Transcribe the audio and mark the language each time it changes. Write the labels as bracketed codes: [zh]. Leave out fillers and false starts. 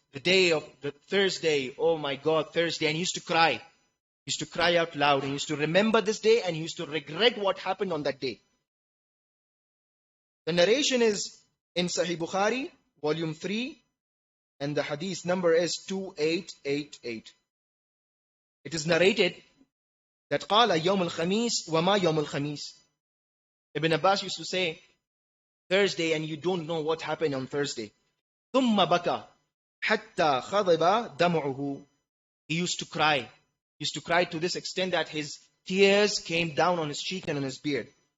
[en] The day of the Thursday, oh my God, Thursday. And he used to cry. He used to cry out loud. And he used to remember this day and he used to regret what happened on that day. The narration is in Sahih Bukhari, volume 3, and the hadith number is 2888. It is narrated that [ar] قال يوم الخميس وما يوم الخميس. [en] Ibn Abbas used to say, Thursday, and you don't know what happened on Thursday. [ar] ثم بكى حتى خضب دمعه. [en] He used to cry. He used to cry to this extent that his tears came down on his cheek and on his beard.